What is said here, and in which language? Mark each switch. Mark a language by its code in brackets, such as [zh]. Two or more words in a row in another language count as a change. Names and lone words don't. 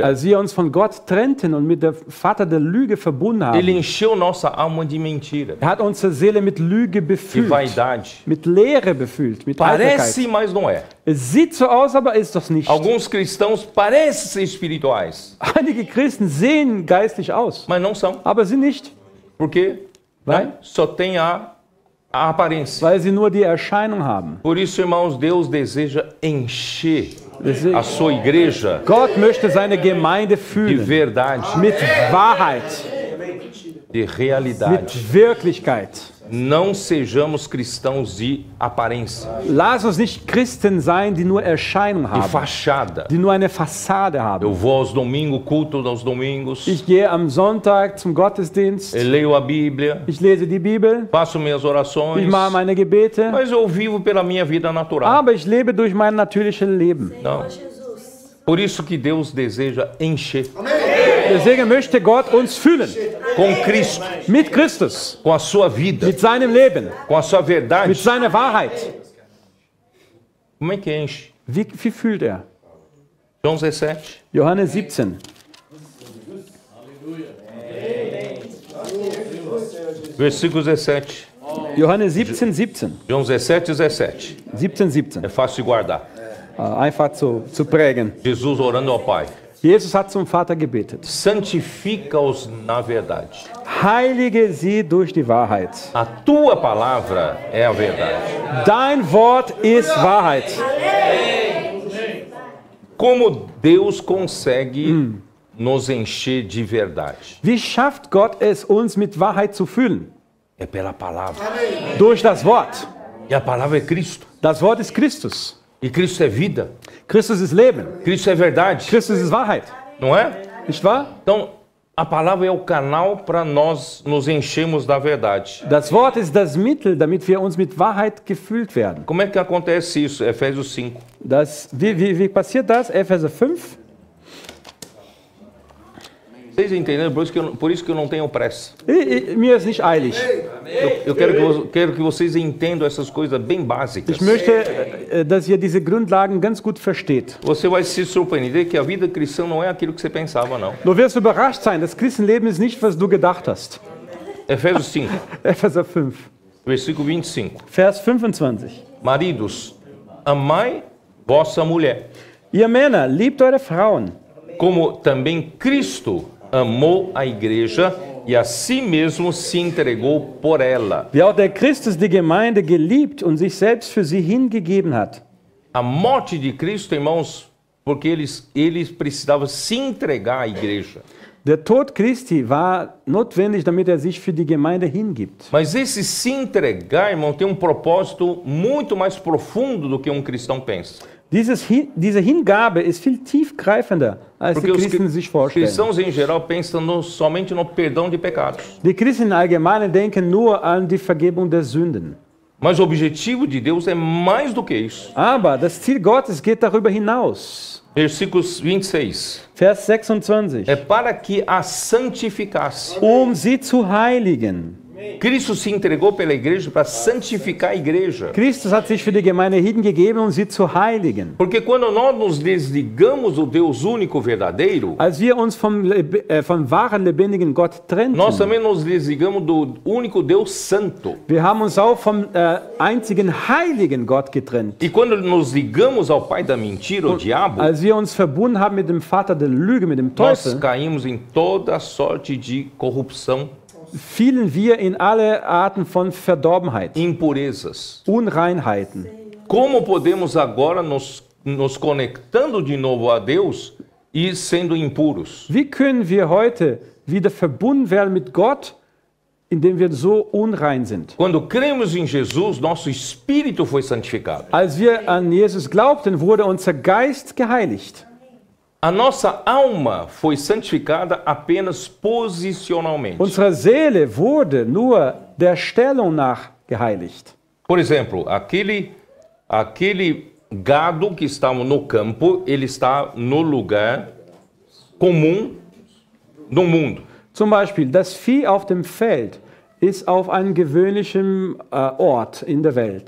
[de] als wir uns von Gott trennten und mit dem Vater der Lüge verbunden [pt] Ele [de] haben, [pt] encheu nossa alma de mentira, [de] hat unsere Seele mit Lüge [pt] de [de] befüllt, [pt] vaidade. [de] mit Leere befüllt, mit Eitelkeit. [pt] Parece, mas não é. [de] Es sieht so aus, aber ist das nicht. [pt] Alguns cristãos parecem ser espirituais, [de] Einige Christen sehen geistlich aus, [pt] mas não são. [de] aber sie nicht, [pt] Porque Vai? só tem a aparência. [de] weil sie nur die Erscheinung haben. [pt] Por isso, irmãos, Deus deseja encher [de] Deswegen, [pt] a sua igreja [de] Gott möchte seine Gemeinde [pt] de [de] füllen [pt] verdade, [de] mit Wahrheit, [pt] de realidade. [de] mit Wirklichkeit. [pt] Não sejamos cristãos de aparência, [de] Lass uns nicht Christen sein, die nur Erscheinung [pt] de [de] haben, [pt] fachada. [de] die nur eine Fassade [pt] Eu [de] haben. [pt] vou aos domingos, culto aos domingos, [de] Ich gehe am Sonntag zum Gottesdienst, [pt] eu leio a Bíblia, [de] ich lese die Bibel, [pt] faço minhas orações, [de] ich mache meine Gebete, [pt] mas eu vivo pela minha vida natural. [de] aber ich lebe durch mein natürliches Leben. [pt] Não. Por isso que Deus deseja encher [de] Deswegen möchte Gott uns füllen [pt] com Cristo, [de] mit Christus, [pt] com a sua vida, [de] mit seinem Leben, [pt] com a sua verdade. [de] mit seiner Wahrheit. [pt] Como é que enche? [de] Wie fühlt er? [pt] João 17. [de] Johannes 17. [pt] Versículo 17. [de] Johannes 17, 17. [pt] João 17, 17. 17, 17. É fácil de guardar. [de] Einfach zu prägen. [pt] Jesus orando ao Pai. [de] Jesus hat zum Vater gebetet. [pt] Santifica-os na verdade. [de] heilige sie durch die Wahrheit. [pt] A tua palavra é a verdade. [de] Dein Wort ist Wahrheit. [pt] Como Deus consegue nos encher de verdade? [de] Wie schafft Gott es, uns mit Wahrheit zu füllen? [pt] É pela palavra. [de] Durch das Wort. [pt] E a palavra é Cristo. [de] Das Wort ist Christus. [pt] E Cristo é vida. [de] Christus ist Leben. [pt] Cristo é verdade. [de] Christus ist Wahrheit. [pt] Não é? [de] Nicht wahr? [pt] Então, a palavra é o canal para nós nos enchermos da verdade. [de] Das Wort ist das Mittel, damit wir uns mit Wahrheit gefüllt werden. [pt] Como é que acontece isso? Efésios 5. [de] Wie passiert das? Epheser 5. [pt] Vocês entenderam? Por isso que eu não tenho pressa. [de] Mir ist nicht eilig. [pt] Eu quero que vocês entendam essas coisas bem básicas. [de] Ich möchte, dass ihr diese Grundlagen ganz gut versteht. [pt] Você vai se surpreender que a vida cristã não é aquilo que você pensava, não. [de] Du wirst überrascht sein, das Christenleben ist nicht, was du gedacht hast. [pt] Efésios 5, [de] Epheser 5, [pt] versículo 25. [de] Vers 25. [pt] Maridos, amai vossa mulher, [de] Ihr Männer, liebt eure Frauen, [pt] como também Cristo amou a igreja e a si mesmo se entregou por ela. [de] wie auch der Christus die Gemeinde geliebt und sich selbst für sie hingegeben hat. [pt] A morte de Cristo, irmãos, porque eles precisavam se entregar à igreja. [de] Der Tod Christi war notwendig, damit sich für die Gemeinde hingibt. [pt] Mas esse se entregar, irmão, tem um propósito muito mais profundo do que um cristão pensa. [de] Diese Hingabe ist viel tiefgreifender, als [pt] Porque [de] die [pt] os [de] Christen sich vorstellen. [pt] cristãos em geral pensam somente no perdão de pecados. [de] Die Christen im Allgemeinen denken nur an die Vergebung der Sünden. [pt] Mas o objetivo de Deus é mais do que isso. [de] Aber das Ziel Gottes geht darüber hinaus. [pt] Versículos 26. [de] Vers 26. [pt] É para que a santificasse. [de] Sie zu heiligen. [pt] Cristo se entregou pela igreja para santificar a igreja. [de] Christus hat sich für die Gemeinde hingegeben, sie zu heiligen. [pt] Porque quando nós nos desligamos do Deus único verdadeiro, [de] Als wir uns vom wahren, lebendigen Gott trennten, [pt] nós também nos desligamos do único Deus santo. [de] wir haben uns auch vom einzigen heiligen Gott getrennt. [pt] E quando nos ligamos ao pai da mentira, o diabo, [de] Als wir uns verbunden haben mit dem Vater der Lüge, mit dem [pt] nós [de] Teufel, [pt] caímos em toda sorte de corrupção, [de] fielen wir in alle Arten von Verdorbenheit, [pt] impurezas. [de] Unreinheiten. [pt] Como podemos agora nos conectando de novo a Deus e sendo impuros? [de] Wie können wir heute wieder verbunden werden mit Gott, indem wir so unrein sind? [pt] Quando cremos em Jesus, nosso espírito foi santificado. [de] Als wir an Jesus glaubten, wurde unser Geist geheiligt. [pt] A nossa alma foi santificada apenas posicionalmente. [de] Unsere Seele wurde nur der Stellung nach geheiligt. [pt] Por exemplo, aquele gado que estava no campo, ele está no lugar comum no mundo. [de] Zum Beispiel, das Vieh auf dem Feld ist auf einem gewöhnlichen Ort in der Welt.